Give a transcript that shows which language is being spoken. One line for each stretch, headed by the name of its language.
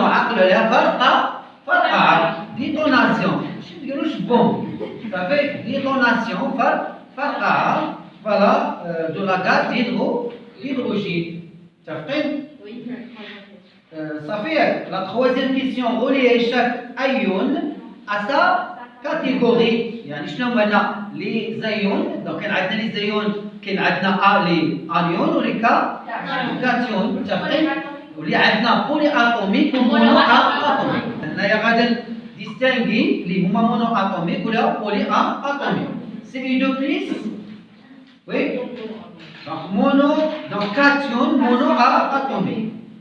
Arabic: عقلوا عليها فرقة détonation. ماشي مديروش بوم. صافي détonation فرقة.
French: Voilà, de la gaz d'hydrogène. Oui. Ça fait la troisième question reliée chaque ion à sa catégorie.
Arabic: يعني شنو هما les ions.
French: Donc
Arabic: كاين عندنا
French: les ions كاين عندنا les anions و les cations.
Arabic: متفقين؟ واللي عندنا بولي اتوميك و مونو اتوميك. هنايا غادي
French: distinguer les monoatomiques ou les polyatomiques. Cu2 plus, oui, donc cation monoatomique.